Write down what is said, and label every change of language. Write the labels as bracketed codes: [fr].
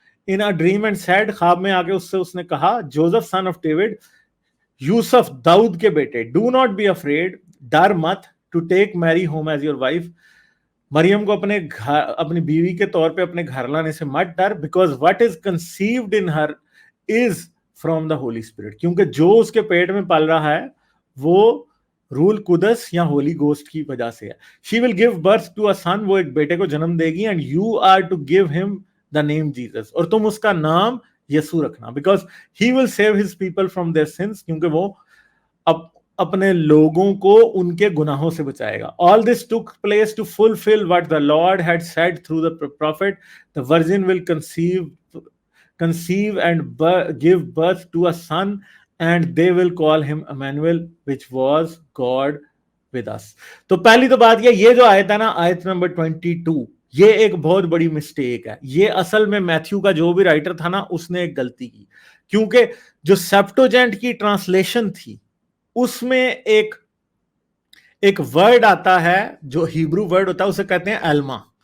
[en] in a dream and said، [ur] خواب میں آ کے اس نے کہا، جوزف [en] son of David، [ur] یوسف داؤد کے بیٹے، [en] do not be afraid، [ur] ڈر مت، [en] to take Mary home as your wife، [ur] مریم کو اپنی بیوی کے طور پہ اپنے گھر لانے سے مت ڈر. [en] because what is conceived in her is from the Holy Spirit، [ur] کیونکہ جو اس کے پیٹ میں پل رہا ہے وہ روح القدس یا ہولی گوسٹ کی وجہ سے ہے. [en] she will give birth to a son، [ur] وہ ایک بیٹے کو جنم دے گی. [en] and you are to give him the name Jesus، [ur] اور تم اس کا نام یسوع رکھنا. [en] because he will save his people from their sins، [ur] کیونکہ وہ اپنے لوگوں کو ان کے گناہوں سے بچائے گا. [en] all this took place to fulfill what the Lord had said through the prophet، the virgin will conceive and give birth to a son and they will call him Emmanuel، which was God with us. [ur] تو پہلی تو بات یہ جو آیت ہے نا، آیت نمبر 22، یہ ایک بہت بڑی مسٹیک ہے. یہ اصل میں میتھیو کا جو بھی رائٹر تھا نا اس نے ایک غلطی کی، کیونکہ جو سیپٹوجینٹ کی ٹرانسلیشن تھی اس میں ایک ورڈ آتا ہے جو ہیبرو ورڈ ہوتا ہے، اسے کہتے ہیں ایلما.